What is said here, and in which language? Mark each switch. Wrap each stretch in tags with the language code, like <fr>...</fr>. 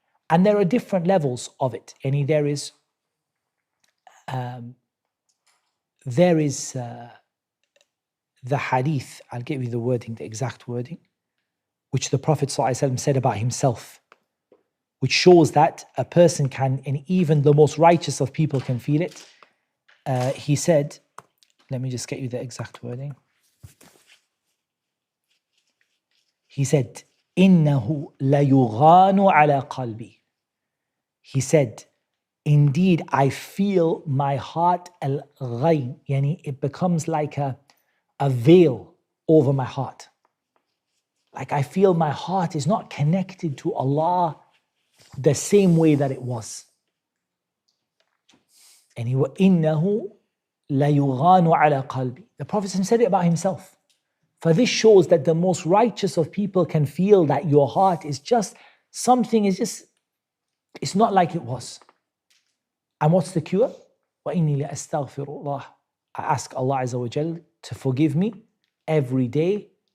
<en>And there are different levels of it. And there is the hadith, I'll give you the wording, the exact wording, which the Prophet ﷺ said about himself, which shows that a person can, and even the most righteous of people can feel it. He said, let me just get you the exact wording. He said,</en> <ar>إِنَّهُ لَيُغَانُ عَلَى قَلْبِي.</ar> <en>He said, indeed, I feel my heart al-ghayn, yani it becomes like a veil over my heart. Like I feel my heart is not connected to Allah the same way that it was. And he was,</en> <ar>إِنَّهُ لَيُغَانُ عَلَى قَلْبِي.</ar> <en>The Prophet said it about himself. For this shows that the most righteous of people can feel that your heart is just, something is just, it's not like it was. And what's the cure?</en> <ar>وَإِنِّي لَأَسْتَغْفِرُ اللَّهِ.</ar> <en>I ask Allah Azza wa Jal to forgive me every day.</en>